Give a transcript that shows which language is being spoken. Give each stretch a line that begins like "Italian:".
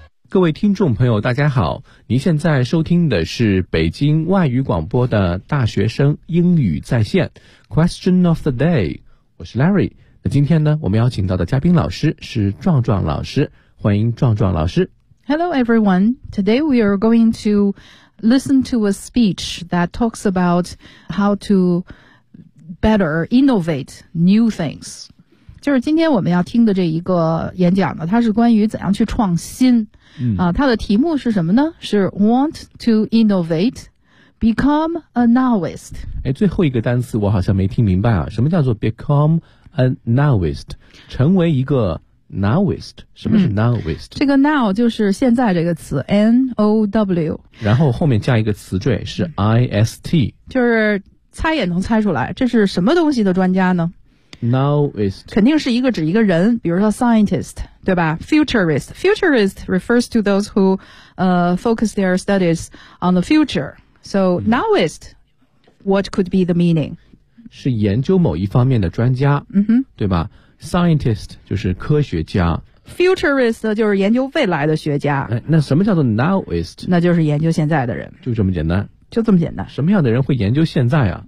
Chinese: 各位听众朋友大家好，您现在收听的是北京外语广播的大学生英语在线 Question of the day， 我是 Larry。那今天呢，我们邀请到的嘉宾老师是壮壮老师，欢迎壮壮老师。
English: Hello everyone, today we are going to listen to a speech that talks about how to better innovate new things。
Chinese: 就是今天我们要听的这一个演讲呢，它是关于怎样去创新。它的题目是什么呢？是
English: want to innovate, become a novice。
Chinese: 哎，最后一个单词我好像没听明白啊，什么叫做 become a novice, 成为一个 novice, 什么是 novice? 这个 now 就是现在这个词 N-O-W, 然后后面加一个词缀是 I-S-T, 就是猜也能猜出来，这是什么东西的专家呢？
English: Novice
Chinese: 肯定是一个指一个人，比如说 scientist, 对吧？Futurist.
English: Futurist refers to those who, focus their studies on the future. So, novice, what could be the meaning?
Chinese: 是研究某一方面的专家，对吧？ Scientist 就是科学家。 Futurist 就是研究未来的学家。哎，那什么叫做 novice? 那就是研究现在的人。就这么简单。就这么简单。什么样的人会研究现在啊？